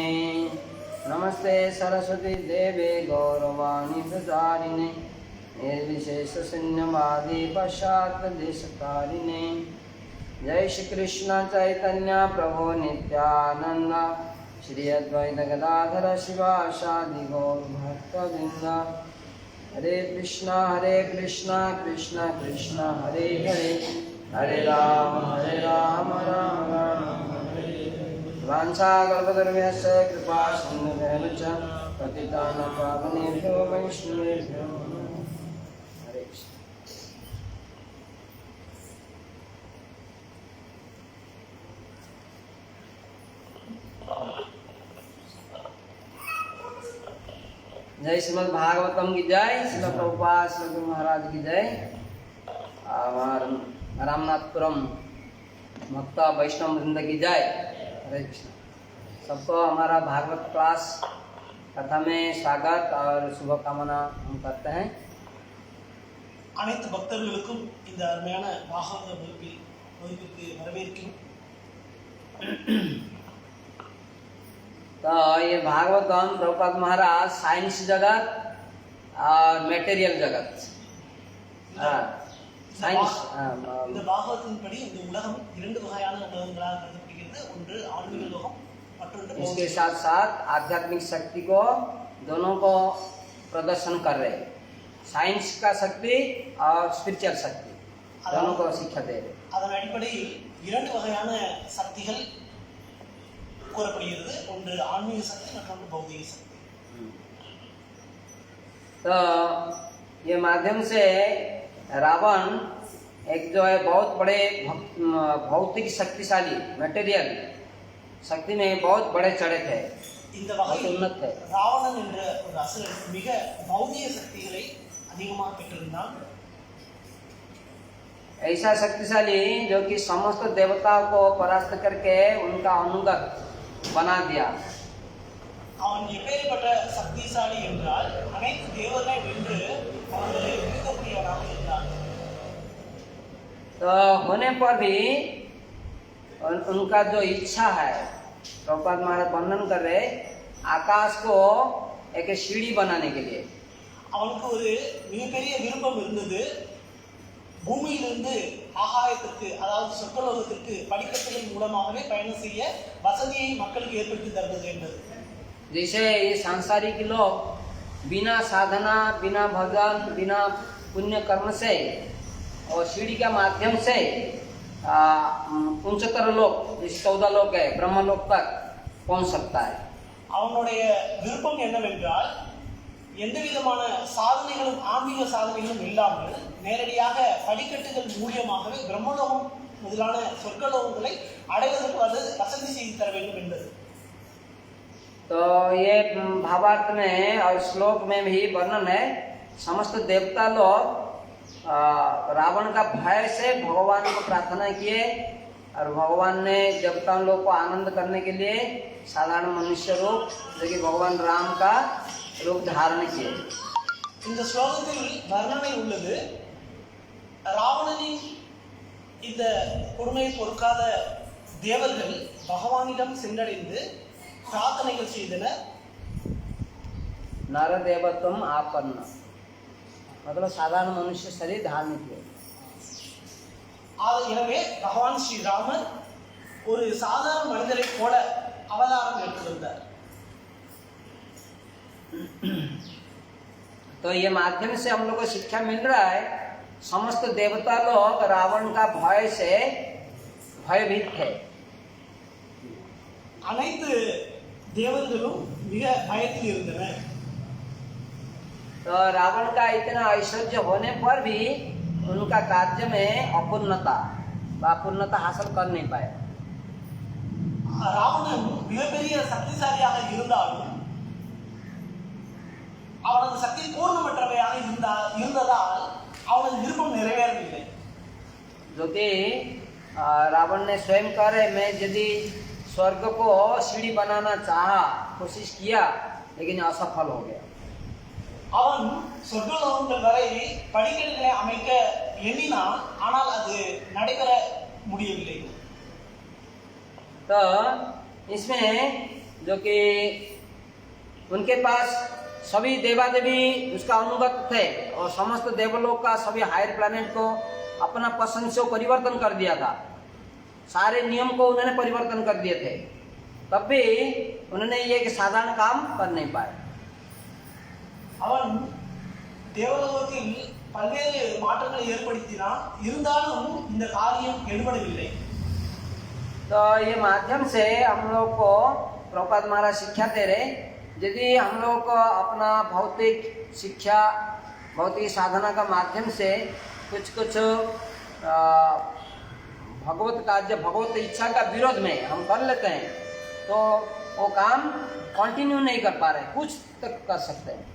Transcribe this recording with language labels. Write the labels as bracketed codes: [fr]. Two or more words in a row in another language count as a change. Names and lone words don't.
[sa] नमस्ते सरस्वती देवे गौरवाणी प्रचारिणे निर्विशेषशून्यवादी पाश्चात्यदेशतारिणे। जय श्री कृष्ण चैतन्य प्रभु नित्यानंद श्री अद्वैत गदाधर शिवासादि गौर भक्तवृंद। हरे कृष्ण कृष्ण कृष्ण हरे हरे, हरे राम राम राम हरे। वाञ्छाकल्पतरुभ्यश्च कृपा सिन्धुभ्यः च पतितानां पावनेभ्यो वैष्णवेभ्यो नमः। हरे कृष्ण। [hi] जय श्रीमद् भागवतम की जय, श्रील प्रभुपाद श्री गुरु महाराज की जय। रामनाथपुरम भक्त वैष्णव वृंद की जय। हरे कृष्ण। सबको हमारा भागवत क्लास कथा में स्वागत और शुभकामना हम करते हैं। [ta] அனைத்து பக்தர்களுக்கும் இந்த அருமையான பாகவத வகுப்பிற்கு வரவேற்கிறோம்। [hi] तो ये भागवतम प्रभुपाद महाराज साइंस जगत और मेटेरियल जगत, साइंस [ta] இந்த பாகவதத்தின்படி இந்த உலகம் இரண்டு வகையான உலகங்களாக கருதப்படுகிறது। ஒன்று ஆன்மீக லோகம், மற்றொன்று [hi] इसके साथ साथ आध्यात्मिक शक्ति को दोनों को प्रदर्शन कर रहे हैं। साइंस का शक्ति और स्पिरिचुअल शक्ति दोनों को शिक्षा दे रहे। [ta] அதன் அடிப்படையில் இரண்டு வகையான சக்திகள் கூறப்படுகிறது। ஒன்று ஆன்மீக சக்தி, மற்றொன்று பௌதிக शक्ति। [hi] तो ये माध्यम से रावण एक जो है बहुत बड़े भौतिक शक्तिशाली मटेरियल शक्ति में बहुत बड़े चढ़े थे, [ta] இந்த வகையில் [hi] उन्नत थे। [ta] ராவணன் என்ற ஒரு அசுரன் மிக பௌதிக சக்திகளை அதிகமாக பெற்றிருந்தான்। [hi] ऐसा शक्तिशाली जो कि समस्त देवताओं को परास्त करके उनका अनुगत बना दिया। [ta] அவன் எப்பேற்பட்ட சக்திசாலி என்றால் அனைத்து தேவர்களை வென்று அவர்களை ஈர்க்கக்கூடியவனாக இருந்தான்। [hi] तो होने पर भी उनका जो इच्छा है, प्रभुपाद महाराज वर्णन कर रहे आकाश को एक सीढ़ी बनाने के लिए। [ta] அவனுக்கு ஒரு மிகப்பெரிய விருப்பம் இருந்தது, பூமியிலிருந்து ஆகாயத்திற்கு அதாவது சொர்க்கலோகத்திற்கு படிக்கட்டுகள் மூலமாகவே பயணம் செய்ய வசதியை மக்களுக்கு ஏற்படுத்தி தருவது என்பது। [hi] जैसे ये सांसारिक लोग बिना साधना, बिना भजन, बिना पुण्य कर्म से और सीढ़ी के माध्यम से उच्चतर लोक, जैसे 14 लोक है, ब्रह्मलोक तक पहुंच सकता है। [ta] அவனுடைய விருப்பம் என்னவென்றால் எந்த விதமான சாதனைகளும் ஆன்மீக சாதனைகளும் இல்லாமல் நேரடியாக படிக்கட்டுகள் மூலியமாகவே பிரம்மலோகம் முதலான சொர்க்கலோகங்களை அடைவதற்கு அது வசதி செய்து தர வேண்டும் என்பது। [hi] तो ये भावार्थ में और श्लोक में भी वर्णन है, समस्त देवता लोग रावण का भय से भगवान को प्रार्थना किए और भगवान ने देवताओं लोग को आनंद करने के लिए साधारण मनुष्य रूप जो कि भगवान राम का रूप धारण किए। [ta] இந்த ஸ்லோகத்தில் வர்ணனை உள்ளது, ராவணனின் இந்த கொடுமையை பொறுக்காத தேவர்கள் பகவானிடம் சென்றடைந்து பிரார்த்தனைகள் செய்தனர்। [sa] नर देवत्वम आपन्न, [hi] मतलब साधारण मनुष्य शरीर धारण किए। [ta] எனவே பகவான் ஸ்ரீராமர் ஒரு சாதாரண மனிதரை போல அவதாரம் எடுத்திருந்தார்। [hi] तो ये माध्यम से हम लोग को शिक्षा मिल रहा है, समस्त देवता लोग रावण का भय से भयभीत थे। [ta] அனைத்து தேவர்களும் மிக பயத்தில் இருந்தனர்। [hi] तो रावण का इतना ऐश्वर्य होने पर भी उनका कार्य में अपूर्णता हासिल कर नहीं पाए। [ta] ராவணன் மிகப்பெரிய சக்திசாலியாக இருந்தாலும் அவனது சக்தி பூர்ணமற்றவையாக இருந்ததால் அவனது விருப்பம் நிறைவேறவில்லை। [hi] जो कि रावण ने स्वयं करे, मैं यदि स्वर्ग को सीढ़ी बनाना चाहा, कोशिश किया, लेकिन असफल हो गया। [ta] அவன் சொர்க்கலோகங்கள் வரை படிக்கட்டுகளை அமைக்க எண்ணினான், ஆனால் அது நடைபெற முடியவில்லை. [hi] तो इसमें जो कि उनके पास सभी देवादेवी उसका अनुगत थे और समस्त देवलोक का सभी [en] higher planet [hi] को अपना पसंद से परिवर्तन कर दिया था, सारे नियम को उन्होंने परिवर्तन कर दिए थे, तब भी उन्होंने ये एक साधारण काम कर नहीं पाए। [ta] அவன் தேவலோகத்தில் பல்வேறு மாற்றங்களை ஏற்படுத்தினான், இருந்தாலும் இந்த காரியம் எடுபடவில்லை. [hi] तो ये माध्यम से हम लोग को प्रभुपाद महाराज शिक्षा दे रहे, यदि हम लोग को अपना भौतिक शिक्षा, भौतिक साधना का माध्यम से कुछ भगवत कार्य, भगवत इच्छा का विरोध में हम कर लेते हैं, तो वो काम कंटिन्यू नहीं कर पा रहे, कुछ तक कर सकते हैं।